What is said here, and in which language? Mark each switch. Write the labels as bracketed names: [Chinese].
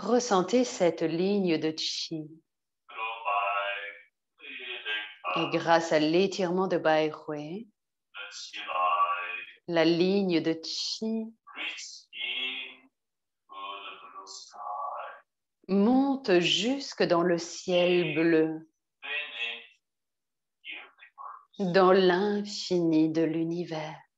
[French] Ressentez cette ligne de chi. [English] Slow by breathing [French] Et [English] up. [French] grâce à l'étirement de Bai Hui, [English] The chi line [French] la ligne de chi [English] reaches in to the blue sky. [French] monte jusque dans le ciel bleu, [English] Infinite universe. [French] dans l'infini de l'univers.